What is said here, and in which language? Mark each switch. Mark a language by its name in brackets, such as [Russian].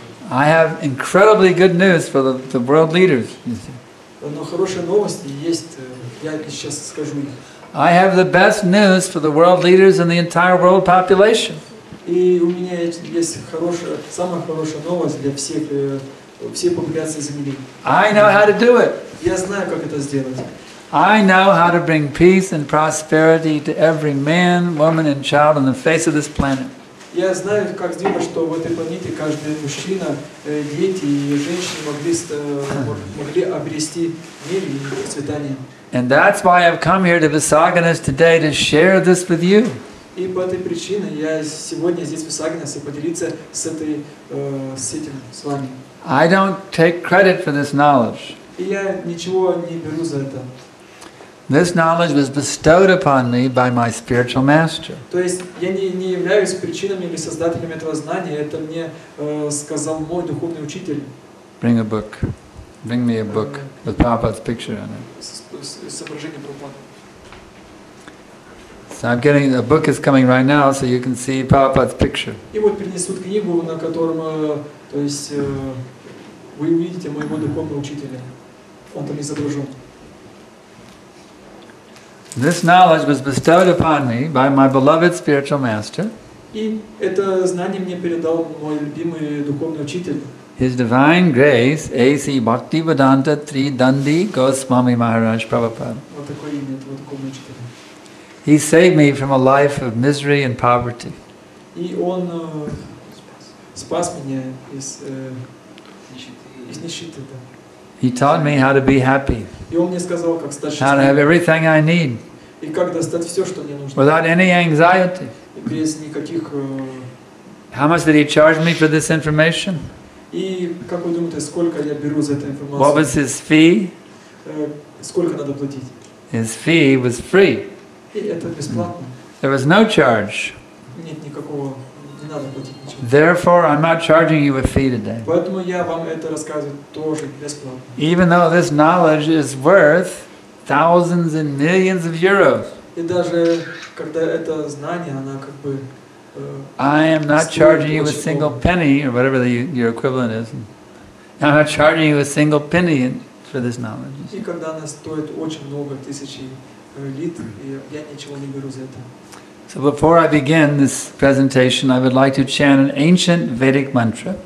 [English] I have incredibly good news for the world leaders, you see. [Russian] но хорошие новости есть, я сейчас скажу их. [English] I have the best news for the world leaders and the entire world population. [Russian] И у меня есть хорошая, самая хорошая новость для всех, всей популяции Земли. [English] I know how to do it. [Russian] Я знаю, как это сделать. [English] I know how to bring peace and prosperity to every man, woman, and child on the face of this planet. [Russian] Я знаю, как сделать, что в этой планете каждый мужчина, дети и женщины могли обрести мир и процветание. [English] And that's why I've come here to Visaginas today to share this with you. [Russian] И по этой причине я сегодня здесь в Visaginas и поделиться с этим с вами. [English] I don't take credit for this knowledge. [Russian] И я ничего не беру за это. [English] This knowledge was bestowed upon me by my spiritual master. [Russian] То есть я не являюсь причинами или создателем этого знания, это мне сказал мой духовный учитель. [English] Bring a book. Bring me a book with Prabhupada's picture on it. [Russian] С изображением Прабхупады. [English] So I'm getting, a book is coming right now, so you can see Prabhupada's picture. [Russian] И вот принесут книгу, на котором, то есть вы увидите моего духовного учителя. он там изображен. [English] This knowledge was bestowed upon me by my beloved spiritual master. [Russian] И это знание мне передал мой любимый духовный учитель. [English] His Divine Grace, A.C. Bhaktivedanta Tridandi Goswami Maharaj Prabhupada. [Russian] Вот такое имя этого духовного учителя. [English] He saved me from a life of misery and poverty. [Russian] И он спас меня из нищеты. [English] He taught me how to be happy, [Russian] И он мне сказал, как стать [English] how to have [Russian] счастливым, [English] everything I need, [Russian] и как достать все, что мне нужно, [English] without any anxiety. [Russian] и без никаких... [English] How much did he charge me for this information? [Russian] И как вы думаете, сколько я беру за эту [English] What was [Russian] информацию? [English] his fee? [Russian] Сколько надо платить? [English] His fee was free. [Russian] И это бесплатно. [English] There was no charge. [Russian] Нет никакого, не надо платить ничего. [English] Therefore, I'm not charging you a fee today. [Russian] Поэтому я вам это рассказываю тоже бесплатно. [English] Even though this knowledge is worth thousands and millions of euros, [Russian] И даже когда это знание, она как бы... [English] I am not charging you a single penny, or whatever your equivalent is. I'm not charging you a single penny for this knowledge. [Russian] И когда она стоит очень много, тысячи лит, и я ничего не беру за это. [English] So before I begin this presentation, I would like to chant an ancient Vedic mantra.